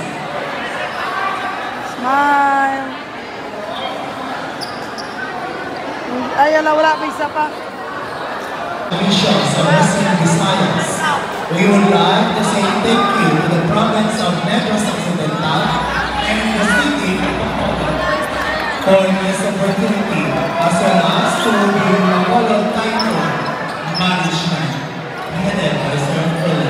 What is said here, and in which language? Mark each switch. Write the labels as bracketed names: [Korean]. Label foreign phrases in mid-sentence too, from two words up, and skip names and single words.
[Filipino] Smile. Ayan na, wala pa isa pa. [English] Officials of Western Visayas, we would like to say thank you to the province of Negros Occidental and the city of Pampanga for this opportunity, as well as to be awarded title management headed by Sir Philip.